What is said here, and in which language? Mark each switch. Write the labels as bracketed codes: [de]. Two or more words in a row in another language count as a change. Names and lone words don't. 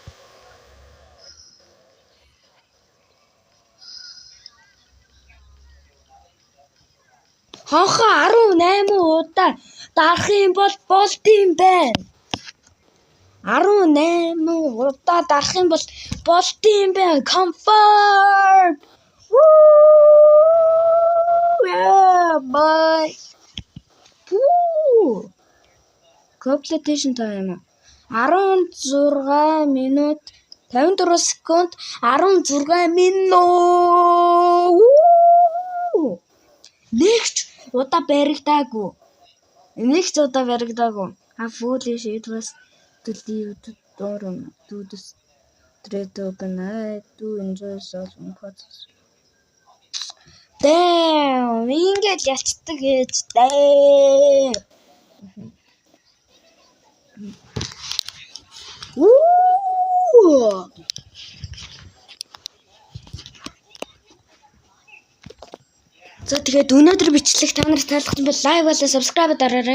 [mn] Хонхоо 18 удаа дарах юм бол болт юм байна. 18 удаа дарах юм бол болт юм байна. [en] Confirm. Yeah, boy. Completion time. [mn] 16 минут 54 секунд 16 минут. Next удаа баригдаагүй. [en] Foolish, it was to leave the door to the street open. I do enjoy solving puzzles. Damn, [mn] ингээд ялцдаг ээж дээ. За тэгээд өнөөдөр бичлэг та нарт таалагдсан бол лайк болон subscribe дараарай.